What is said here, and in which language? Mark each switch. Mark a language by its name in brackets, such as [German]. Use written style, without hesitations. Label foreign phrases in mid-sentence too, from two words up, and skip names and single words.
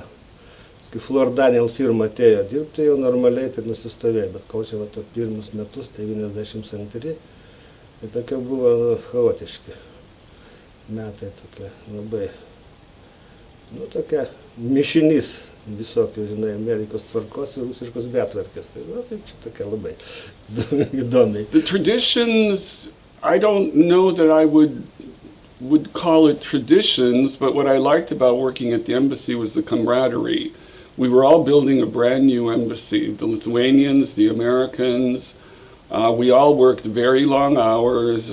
[Lithuanian] Kai Flor Daniel firma atėjo dirbti, jau normaliai tai nusistovėjo, bet kol čia pirmus metus, 92, tai tokia buvo chaotiški metai, tokia labai, tokia mišinys visokių, Amerikos tvarkos ir rusiškos betvarkės. Tai čia tokia labai įdomiai. [English] The traditions, I don't know that I would call it traditions, but what I liked about working at the embassy was the camaraderie. We were all building a brand new embassy, the Lithuanians, the Americans. We all worked very long hours.